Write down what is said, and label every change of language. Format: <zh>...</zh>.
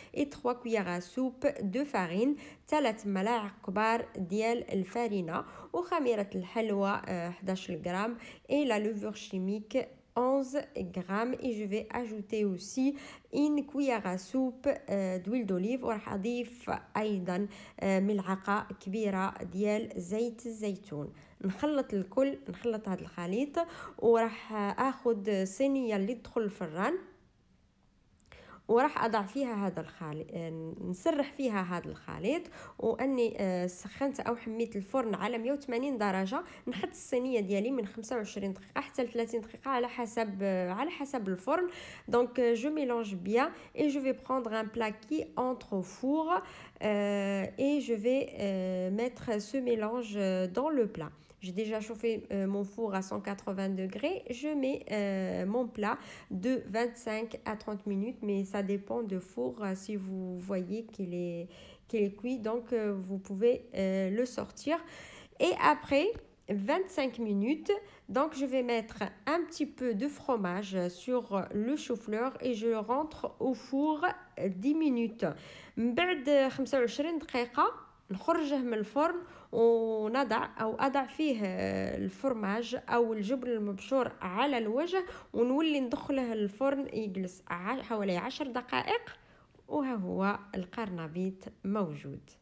<fr>Et 3 cuillères à soupe de farine,</fr> <ar>3 ملاعق كبار ديال الفارينة وخميرة الحلوى 11 غرام</ar> <fr>et la levure chimique 11 grammes. Et je vais ajouter aussi une cuillère à soupe d'huile d'olive</fr> <ar>وراح أضيف أيضا ملعقة كبيرة ديال زيت الزيتون. نخلط الكل، نخلط هذا الخليط وراح أخذ صينية اللي تدخل الفران وراح أضع فيها هذا الخليط، نسرح فيها هذا الخليط. وأني سخنت أو حميت الفرن على 180 درجة. نحط الصينية ديالي من 25 دقيقة حتى 30 دقيقة على حسب الفرن.</ar> <fr>Donc je mélange bien et je vais prendre un plat qui entre au four et je vais mettre ce mélange dans le plat. J'ai déjà chauffé mon four à 180 degrés. Je mets mon plat de 25 à 30 minutes, mais ça dépend du four. Si vous voyez qu'il est cuit, donc vous pouvez le sortir. Et après 25 minutes, donc je vais mettre un petit peu de fromage sur le chou-fleur et je rentre au four 10 minutes.</fr> <ar>من بعد 25 دقيقة نخرجه من الفرن أضع فيه الفرماج أو الجبن المبشور على الوجه ونولي ندخله الفرن يجلس حوالي 10 دقائق وها هو القرنبيط موجود.</ar>